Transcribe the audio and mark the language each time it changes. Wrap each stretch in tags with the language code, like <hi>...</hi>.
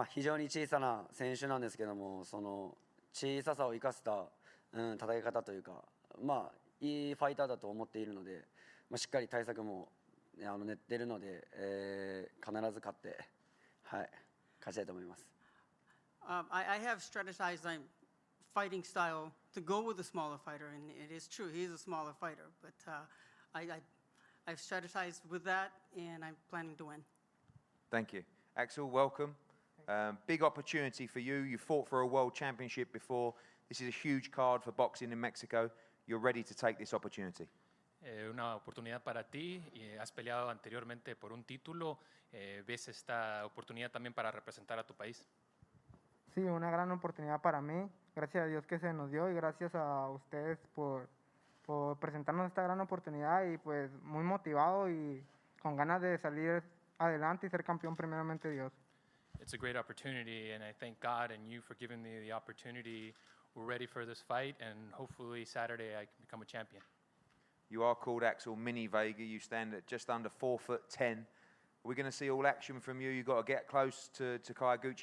<ja>非常に小さな選手なんですけども、その小ささを生かした、戦い方というか、いいファイターだと思っているので、しっかり対策も練っているので、必ず勝って、勝ちたいと思います。</ja> <en>I have strategized my fighting style to go with a smaller fighter, and it is true, he is a smaller fighter, but I've strategized with that, and I'm planning to win. Thank you. Axel, welcome. Big opportunity for you. You fought for a world championship before. This is a huge card for boxing in Mexico. You're ready to take this opportunity.</en> <es>Una oportunidad para ti. Has peleado anteriormente por un título. ¿Ves esta oportunidad también para representar a tu país? Sí, una gran oportunidad para mí. Gracias a Dios que se nos dio y gracias a ustedes por presentarnos esta gran oportunidad y pues muy motivado y con ganas de salir adelante y ser campeón primeramente Dios.</es> <en>It's a great opportunity, and I thank God and you for giving me the opportunity. We're ready for this fight, and hopefully Saturday I can become a champion. You are called Axel Mini Vega. You stand at just under 4'10". We're going to see all action from you. You've got to get close to Kayaguchi.</en>